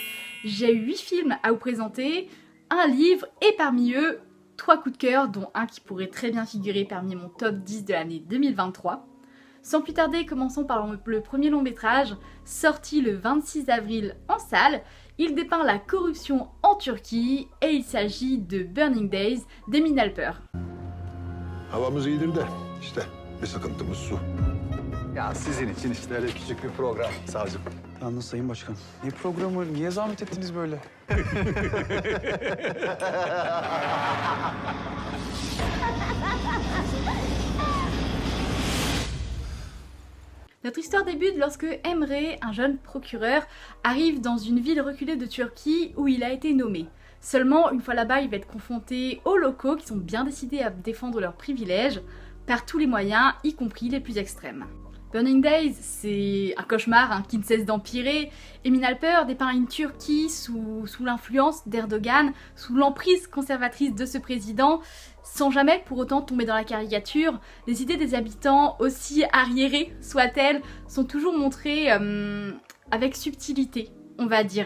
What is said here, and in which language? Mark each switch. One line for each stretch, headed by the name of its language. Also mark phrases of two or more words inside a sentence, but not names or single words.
French: J'ai 8 films à vous présenter, un livre et parmi eux 3 coups de cœur, dont un qui pourrait très bien figurer parmi mon top 10 de l'année 2023. Sans plus tarder, commençons par le premier long métrage, sorti le 26 avril en salle. Il dépeint la corruption en Turquie et il s'agit de Burning Days d'Emin Alper.
Turkish: Havamız iyidir de işte bir sıkıntımız su. Ya sizin için işte öyle küçük bir program savcım. Yalnız Sayın Başkan, ne programı, niye zahmet ettiniz böyle?
French: Notre histoire débute lorsque Emre, un jeune procureur, arrive dans une ville reculée de Turquie où il a été nommé. Seulement, une fois là-bas, il va être confronté aux locaux qui sont bien décidés à défendre leurs privilèges par tous les moyens, y compris les plus extrêmes. Burning Days, c'est un cauchemar qui ne cesse d'empirer. Emin Alper dépeint une Turquie sous l'influence d'Erdogan, sous l'emprise conservatrice de ce président, sans jamais pour autant tomber dans la caricature. Les idées des habitants, aussi arriérées soient-elles, sont toujours montrées avec subtilité, on va dire.